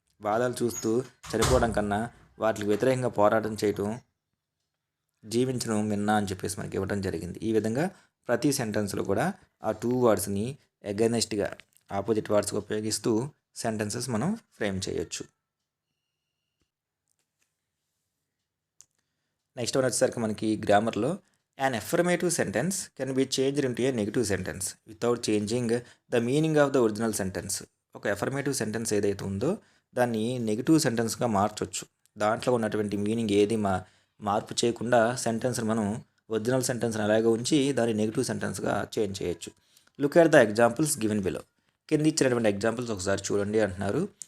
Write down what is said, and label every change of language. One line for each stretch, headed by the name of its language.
Telugu: బాధలు చూస్తూ చనిపోవడం కన్నా వాటికి వ్యతిరేకంగా పోరాటం చేయటం జీవించడం మిన్నా అని చెప్పేసి మనకి ఇవ్వడం జరిగింది. ఈ విధంగా ప్రతి సెంటెన్స్లో కూడా ఆ 2 వర్డ్స్ని అగైనెస్ట్గా ఆపోజిట్ వర్డ్స్గా ఉపయోగిస్తూ సెంటెన్సెస్ మనం ఫ్రేమ్ చేయొచ్చు.
English: next one
Telugu: వచ్చేసరికి మనకి గ్రామర్లో
English: an affirmative sentence can be changed into a negative sentence without changing the meaning of the original sentence.
Telugu: ఒక అఫర్మేటివ్ సెంటెన్స్ ఏదైతే ఉందో దాన్ని నెగిటివ్ సెంటెన్స్గా మార్చొచ్చు. దాంట్లో ఉన్నటువంటి మీనింగ్ ఏది మార్పు చేయకుండా సెంటెన్స్ని మనం ఒరిజినల్ సెంటెన్స్ని అలాగే ఉంచి దాన్ని నెగిటివ్ సెంటెన్స్గా చేంజ్ చేయొచ్చు.
English: Look at the examples given below.
Telugu: కింద ఇచ్చినటువంటి ఎగ్జాంపుల్స్ ఒకసారి చూడండి అంటున్నారు.